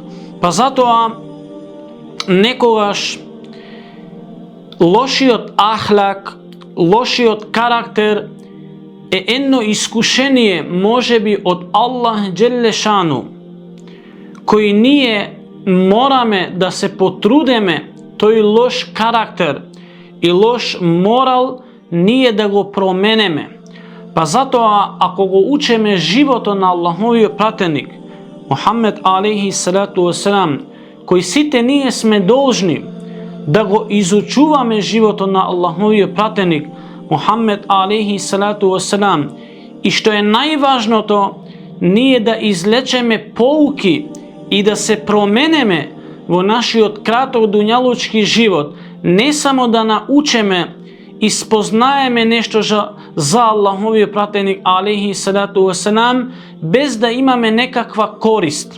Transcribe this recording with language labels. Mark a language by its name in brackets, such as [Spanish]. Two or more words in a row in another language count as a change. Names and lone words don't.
[Macedonian] Па затоа некогаш лошиот ахлак, лошиот карактер е едно искушение, можеби од Аллах Джелешану, кој ние мораме да се потрудеме тој лош карактер и лош морал ние да го променеме. Па затоа, ако го учеме животот на Аллаховиот пратеник Мухаммед [Arabic] عليه الصلاة والسلام, [Macedonian] кој сите ние сме должни да го изучуваме животот на Аллаховиот пратеник Мухаммед [Arabic] عليه الصلاة والسلام, [Macedonian] и што е најважното, ние да излечеме поуки и да се променеме во нашиот краток дуњалучки живот, не само да научиме и спознаеме нешто за Аллаховиот пратеник [Arabic] عليه الصلاة والسلام, [Macedonian] без да имаме некаква корист.